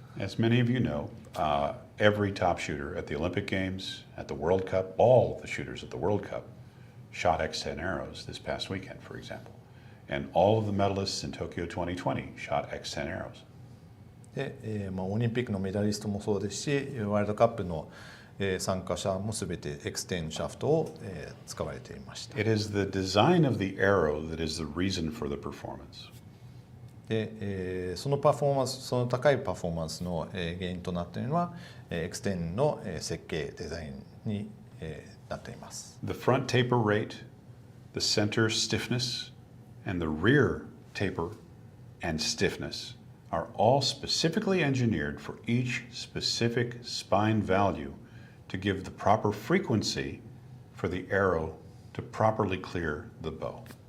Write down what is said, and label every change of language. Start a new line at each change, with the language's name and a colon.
English: As many of you know, every top shooter at the Olympic Games, at the World Cup, all of the shooters at the World Cup shot X10 arrows this past weekend, for example. And all of the medalists in Tokyo 2020 shot X10 arrows.
Japanese: で、オリンピックのメダリストもそうですし、ワールドカップの、参加者もすべて X10 シャフトを、使われていました。
English: It is the design of the arrow that is the reason for the performance.
Japanese: で、そのパフォーマンス、その高いパフォーマンスの、原因となっているのは、X10 の、設計デザインに、なっています。
English: The front taper rate, the center stiffness, and the rear taper and stiffness are all specifically engineered for each specific spine value to give the proper frequency for the arrow to properly clear the bow.